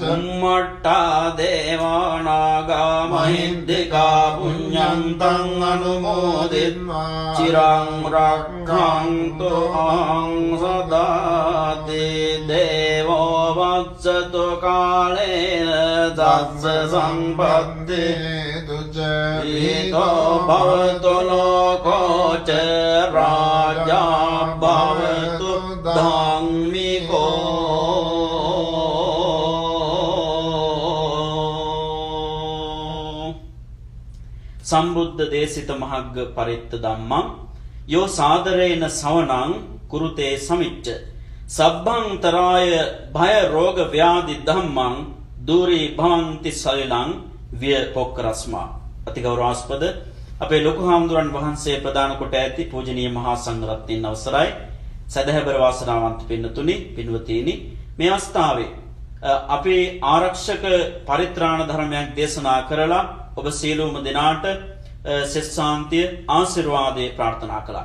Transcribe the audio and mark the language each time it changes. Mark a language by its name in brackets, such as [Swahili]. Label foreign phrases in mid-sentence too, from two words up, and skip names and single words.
[Pali] බුම්මට්ටා දේවානාගා මහිද්దికා පුඤ්ඤන්තං අනුමෝදිත්වා චිරං රක්ඛන්තු අං සදාති දේවෝ වත්සතු කාලේන තස්ස සම්පත්තේ දුච්චීතෝ භවතු ලෝකෝ ච රාජා භවතු ධම්මිකෝ සම්බුද්ධ දේශිත මහග්ග පරිත්ත ධම්මං යෝ සාදරේන සවනං කුරුතේ සමිච්ච සබ්බං තරාය භය රෝග ව්‍යාධි ධම්මං දුරී භවಂತಿ සලිලං විය පොක්කරස්මා [Sinhala] අතිගෞරවාස්පද අපේ ලොකු හාමුදුරන් වහන්සේ ප්‍රදාන කොට ඇති පූජනීය මහා සංඝරත්නයන් අවසරයි සදහැබර වාසනාවන්ත පින්නතුනි පින්වතීනි මේ අවස්ථාවේ අපේ ආරක්ෂක පරිත්‍රාණ ධර්මයක් දේශනා කරලා ඔබ සියලුම දෙනාට සෙස්සාන්තිය ආශිර්වාදේ ප්‍රාර්ථනා කළා.